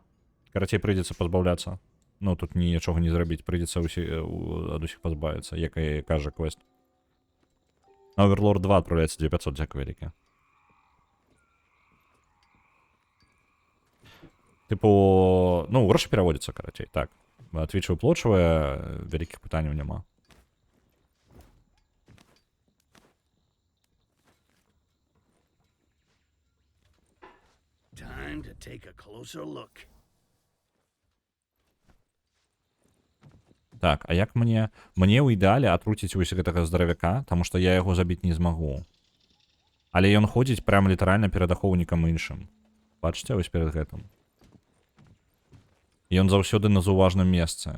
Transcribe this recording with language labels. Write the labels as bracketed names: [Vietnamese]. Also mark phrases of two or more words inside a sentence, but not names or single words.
[Belarusian] Карацей, прыйдзецца пазбаўляцца. Ну, тут нічога не зрабіць, прыйдзецца ад усіх пазбавіцца, як і кажа квест. На Overlord 2 адправляецца 2500, дзякуй вялікі. Типу, грошы пераводзяцца, карацей, так. [Ukrainian] Твіч виплочує, великих питань нема. [English] Time to take a closer look. [Belarusian] Так, а як мне... Мне ў ідэале атруціць вось гэтага здаравяка, таму што я яго забіць не змагу. Але ён ходзіць прям літаральна перад ахоўнікам іншым. Бачыце, вось перад гэтым. Ён заўсёды на заўважным месцы.